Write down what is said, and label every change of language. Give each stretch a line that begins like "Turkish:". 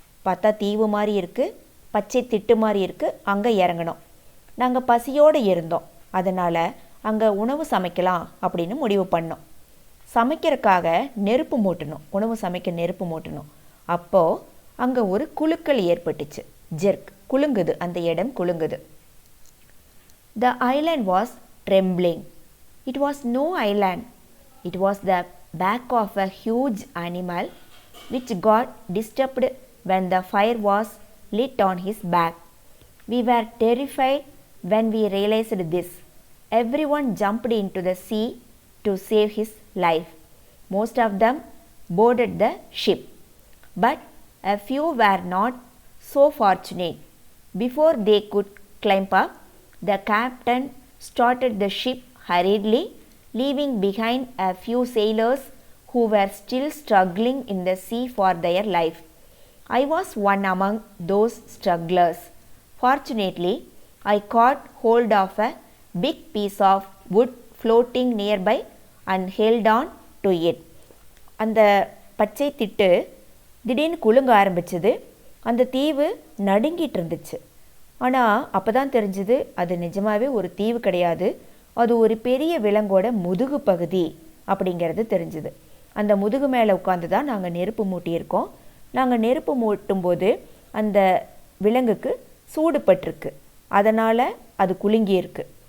Tamil: பார்த்தா தீவு மாதிரி இருக்குது, பச்சை திட்டு மாதிரி இருக்குது, அங்கே இறங்கணும். நாங்கள் பசியோடு இருந்தோம். அதனால் அங்கே உணவு சமைக்கலாம் அப்படின்னு முடிவு பண்ணோம். சமைக்கிறதுக்காக நெருப்பு மூட்டணும், உணவு சமைக்க நெருப்பு மூட்டணும். அப்போது அங்கே ஒரு குலுக்கல் ஏற்பட்டுச்சு. ஜெர்க் குலுங்குது, அந்த இடம் குலுங்குது.
English: The island was trembling. It was no island. It was the back of a huge animal which got disturbed when the fire was lit on his back. We were terrified when we realized this. Everyone jumped into the sea to save his life. Most of them boarded the ship, but a few were not so fortunate. Before they could climb up, the captain started the ship hurriedly, leaving behind a few sailors who were still struggling in the sea for their life. I was one among those strugglers. Fortunately, I caught hold of a big piece of wood floating nearby and held on to it.
Tamil: அந்த பச்சை திட்டு திடீர்னு குலுங்க ஆரம்பிச்சது. அந்த தீவு நடுங்கிட்டு இருந்துச்சு. ஆனால் அப்போ தான் தெரிஞ்சுது அது நிஜமாகவே ஒரு தீவு கிடையாது, அது ஒரு பெரிய விலங்கோட முதுகு பகுதி அப்படிங்கிறது தெரிஞ்சுது. அந்த முதுகு மேலே உட்காந்து தான் நாங்கள் நெருப்பு மூட்டியிருக்கோம். நாங்கள் நெருப்பு மூட்டும்போது அந்த விலங்குக்கு சூடுபட்டிருக்கு, அதனால் அது குலுங்கியிருக்கு.